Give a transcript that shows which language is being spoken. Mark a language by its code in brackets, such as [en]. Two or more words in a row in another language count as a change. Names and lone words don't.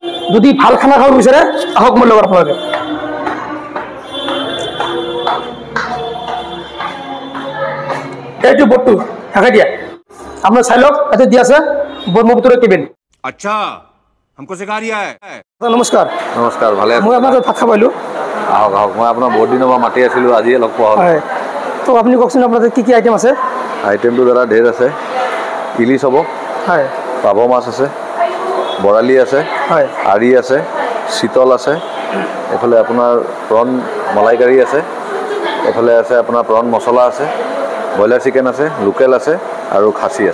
[as] যদি ভাল খানা খাব বিচাৰে আহক মোৰ লগত আপোনালোকে। এইটো বটটো ঢাকাই দিয়া আপোনাৰ চাই লওক তাতে দিয়া আছে ব্ৰহ্মপুত্ৰৰ কেবিন। [hi] আচ্ছা हमको सिखा रिया है। [as] নমস্কাৰ। নমস্কাৰ, ভালে মই আপোনাৰ ভাত খাব আহিলোঁ। আহক আহক, মই আপোনাৰ বহুত দিনৰ পৰা মাতি আছিলোঁ, আজিয়ে লগ পোৱা হ'ল। হয়, তো আপুনি কওকচোন আপোনাৰ কি কি আইটেম আছে? আইটেমটো দাদা ঢেৰ আছে। ইলিচ হ'ব, হয়, পাভ মাছ আছে, বৰালি আছে, হয়, আৰি আছে, চিতল আছে, এইফালে আপোনাৰ প্ৰন মলাইকাৰী আছে, এইফালে আছে আপোনাৰ [en] prawn masala [as] আছে, [en] broiler chicken [as] আছে, লোকেল আছে আৰু খাচী আছে।